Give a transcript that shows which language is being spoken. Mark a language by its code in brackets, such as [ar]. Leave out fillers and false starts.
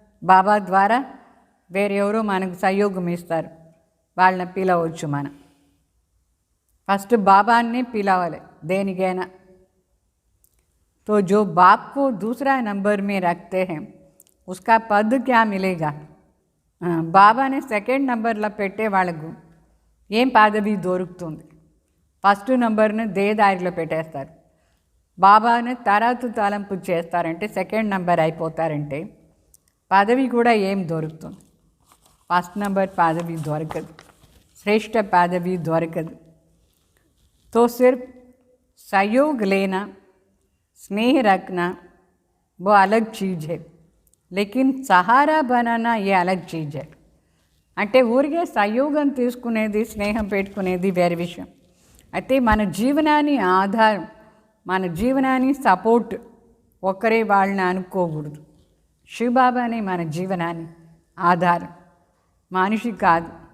[te] బాబా ద్వారా వేరెవరో మనకు సహయోగం ఇస్తారు, వాళ్ళని పిలవచ్చు మనం. फर्स्ट बाबा ने पिलावाले देनिकैना। [hi] तो जो बाप को दूसरा नंबर में रखते हैं उसका पद क्या मिलेगा? [te] బాబాని సెకండ్ నంబర్లో పెట్టే వాళ్ళకు ఏం పదవి దొరుకుతుంది? ఫస్ట్ నంబర్ని దేదారిలో పెట్టేస్తారు. బాబాని తర్వాత తలంపు చేస్తారంటే సెకండ్ నంబర్ అయిపోతారంటే పదవి కూడా ఏం దొరుకుతుంది? ఫస్ట్ నంబర్ పదవి దొరకదు, శ్రేష్ఠ పదవి దొరకదు. [hi] तो सिर्फ सहयोग लेना, स्नेह रखना वो अलग चीज़ है, लेकिन सहारा बनाना ये अलग चीज़ है. [te] అంటే ఊరికే సహయోగం తీసుకునేది, స్నేహం పెట్టుకునేది వేరే విషయం. అయితే మన జీవనాన్ని ఆధారం, మన జీవనాన్ని సపోర్ట్ ఒక్కరే వాళ్ళని అనుకోకూడదు. శివబాబానే మన జీవనాన్ని ఆధారం, మనిషి కాదు.